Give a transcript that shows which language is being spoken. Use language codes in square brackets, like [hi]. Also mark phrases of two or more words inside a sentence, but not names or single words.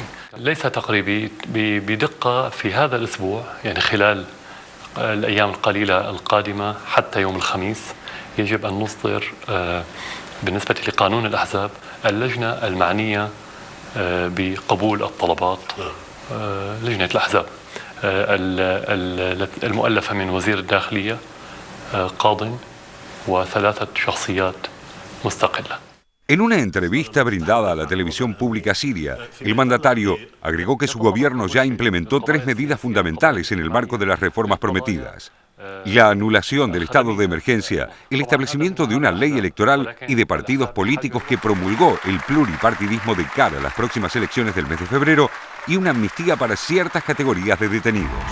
[ar] ليس تقريبي بدقة في هذا الأسبوع، يعني خلال الأيام القليلة القادمة حتى يوم الخميس يجب أن نصدر بالنسبة لقانون الأحزاب اللجنة المعنية بقبول الطلبات، لجنة الأحزاب المؤلفة من وزير الداخلية، قاضٍ و3 شخصيات مستقلة. [es] En una entrevista brindada a la televisión pública siria, el mandatario agregó que su gobierno ya implementó 3 medidas fundamentales en el marco de las reformas prometidas: la anulación del estado de emergencia, el establecimiento de una ley electoral y de partidos políticos que promulgó el pluripartidismo de cara a las próximas elecciones del mes de febrero y una amnistía para ciertas categorías de detenidos.